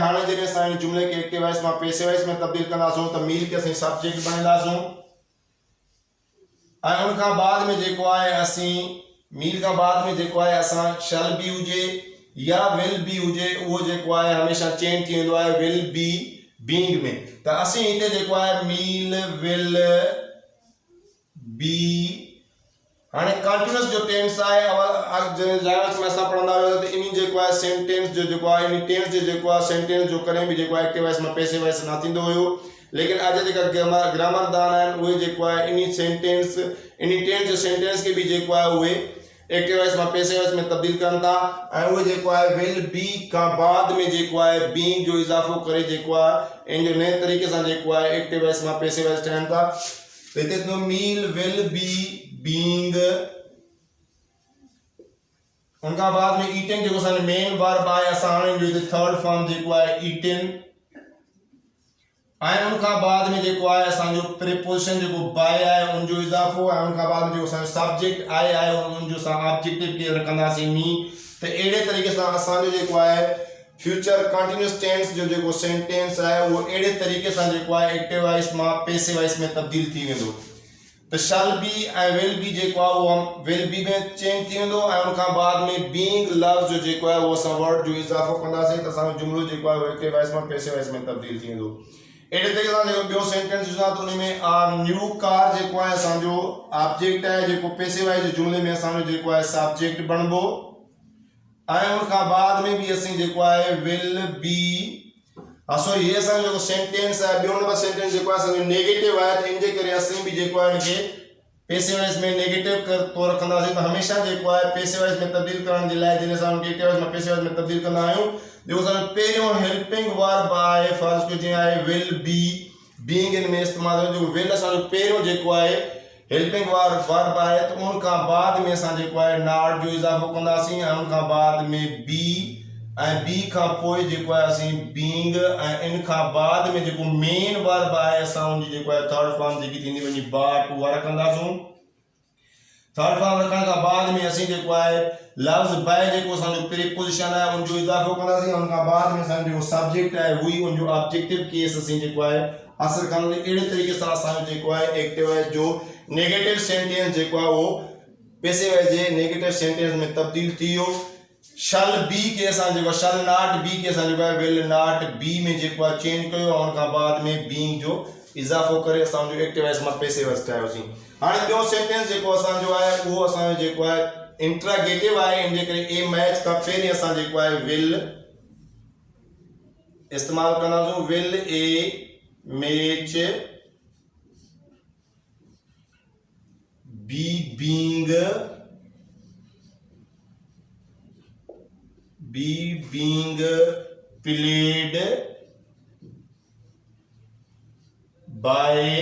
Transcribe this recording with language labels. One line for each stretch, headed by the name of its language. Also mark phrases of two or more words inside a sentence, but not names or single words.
Sindhi: हाणे जॾहिं असां जुमिले के
English: active voice
Sindhi: मां
English: passive voice
Sindhi: में तब्दील कंदासूं त मील के असीं सब्जेक्ट बणाईंदासूं ऐं उन खां बाद में जेको आहे असीं मील खां बाद में जेको आहे असां
English: shall be
Sindhi: हुजे या
English: will be
Sindhi: हुजे उहो जेको आहे हमेशा चेंज थी वेंदो आहे
English: will be being
Sindhi: में। त असीं हिते जेको आहे
English: meal will be
Sindhi: हाणे कंटिन्यूस जो टेंस आहे में असां पढ़ंदा हुआसीं त इन जेको आहे सेंटेंस जो जेको आहे इन टेंस जो जेको आहे सेंटेंस जो कॾहिं बि जेको आहे
English: active voice
Sindhi: में
English: passive voice
Sindhi: न थींदो हुयो। लेकिन अॼु जेका ग्रामरदान आहिनि उहे जेको आहे इन टेंस जो सेंटेंस के भी जेको आहे उहे
English: active voice
Sindhi: में
English: passive voice
Sindhi: में तब्दील कनि था ऐं उहे जेको आहे
English: will be
Sindhi: खां बाद में जेको आहे बीइंग जो इज़ाफ़ो करे जेको आहे इन जो नए तरीक़े सां जेको आहे एक्टिव वॉइस में पेसिव वॉइस ठहनि था। तो इते तो
English: meal will be being
Urdu: ان کا بعد میں
Sindhi: ईटिंग जो असांजो
English: main verb
Sindhi: आहे असां हाणे जो
English: third form
Sindhi: जेको आहे ईटिंग ऐं
Urdu: ان کا بعد میں
Sindhi: जेको आहे असांजो प्रीपोजिशन जेको बाय आहे उन जो इज़ाफ़ो ऐं
Urdu: ان کا بعد میں
Sindhi: जो असांजो सब्जेक्ट आहे उन जो असां ऑब्जेक्टिव के रखंदासीं मी। त अहिड़े तरीक़े सां असांजो जेको आहे
English: future continuous tense
Sindhi: जो जेको सेंटेंस आहे उहो अहिड़े तरीक़े सां जेको आहे
English: active voice
Sindhi: मां
English: passive voice
Sindhi: में तब्दील थी वेंदो। त
English: shall be
Sindhi: ऐं
English: will be
Sindhi: जेको आहे उहो
English: will be
Sindhi: में चेंज थी वेंदो ऐं उन खां बाद में बीइंग लफ्ज़ जो जेको आहे उहो असां वर्ड जो इज़ाफ़ो कंदासीं त असांजो जुमिलो जेको आहे उहो
English: active voice
Sindhi: मां
English: passive voice
Sindhi: में तब्दील थी वेंदो। अहिड़े तरीक़े सां जेको ॿियो सेंटेंस ॾिसां त उन में
English: our new car
Sindhi: जेको आहे असांजो ऑब्जेक्ट आहे जेको
English: passive voice
Sindhi: जे जुमिले में असांजो जेको आहे सब्जेक्ट बणिबो ऐं उन खां बाद में भी असीं जेको आहे
English: will be sorry
Sindhi: ये असांजो जेको सेंटेंस आहे ॿियो
English: number sentence
Sindhi: जेको आहे असांजो नेगेटिव आहे त इन जे करे असीं भी जेको आहे इनखे
English: passive voice
Sindhi: में नेगेटिव कर तौर रखंदासीं। त हमेशा जेको आहे
English: passive voice
Sindhi: में तब्दील करण जे लाइ जॾहिं असां उनखे
English: active voice
Sindhi: में
English: passive voice
Sindhi: में तब्दील कंदा आहियूं जेको असांजो पहिरियों
English: helping verb
Sindhi: आहे फर्स्ट को जीअं आहे
English: will be being
Sindhi: इन में इस्तेमालु जो विल असांजो पहिरियों जेको आहे
English: helping verb
Sindhi: आहे त उन खां बाद में असां जेको आहे नॉट जो इज़ाफ़ो कंदासीं ऐं उन खां बाद में बी ऐं बी खां पोइ जेको आहे असीं बीइंग ऐं इन खां बाद में जेको
English: main verb
Sindhi: आहे असां उनजी जेको आहे
English: third form
Sindhi: जेकी थींदी वञी बाट उहा रखंदासूं।
English: third form
Sindhi: रखण खां बाद में असीं जेको आहे लफ्ज़ बाय जेको असांजो प्रीपोजिशन आहे उन जो इज़ाफ़ो कंदासीं उन खां बाद में असांजो जेको सब्जेक्ट आहे उही उन जो
English: objective case
Sindhi: असीं जेको आहे हासिल कंदासीं। अहिड़े तरीक़े सां असांजो जेको आहे
English: active voice
Sindhi: जो
English: negative sentence
Sindhi: जेको आहे उहो
English: passive voice
Sindhi: जे
English: negative sentence
Sindhi: में तब्दील थी वियो।
English: shall be
Sindhi: के असां जेको
English: shall not be
Sindhi: के असां जेको आहे
English: will not be
Sindhi: में जेको आहे चेंज कयो उन खां बाद में बीइंग जो इज़ाफ़ो करे असांजो
English: active voice
Sindhi: मां
English: passive voice
Sindhi: ठाहियोसीं। हाणे ॿियो सेंटेंस जेको असांजो आहे उहो असांजो जेको आहे इंट्रागेटिव आहे इन जे करे
English: a match
Sindhi: खां पहिरीं असां जेको आहे विल इस्तेमालु कंदासीं
English: will a match be being be being played by